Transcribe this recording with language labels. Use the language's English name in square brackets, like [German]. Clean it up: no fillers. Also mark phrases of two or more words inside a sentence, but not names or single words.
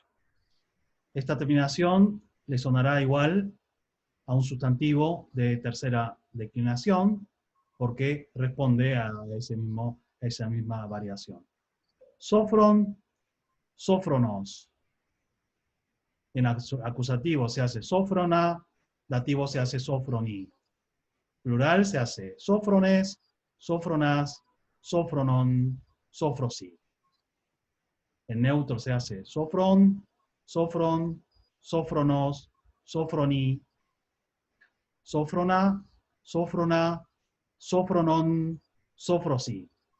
[Spanish] Esta terminación le sonará igual a un sustantivo de tercera declinación porque responde a esa misma variación. [Greek] Σώφρων, σώφρονος. [Spanish] En acusativo se hace sofrona, dativo se hace sofroni. Plural se hace [Greek] σώφρονες, σώφρονας, σωφρόνων, σώφροσι. [Spanish] En neutro se hace [Greek] σῶφρον, σῶφρον, σώφρονος, σώφρονι, σώφρονα, σώφρονα, σωφρόνων, σώφροσι.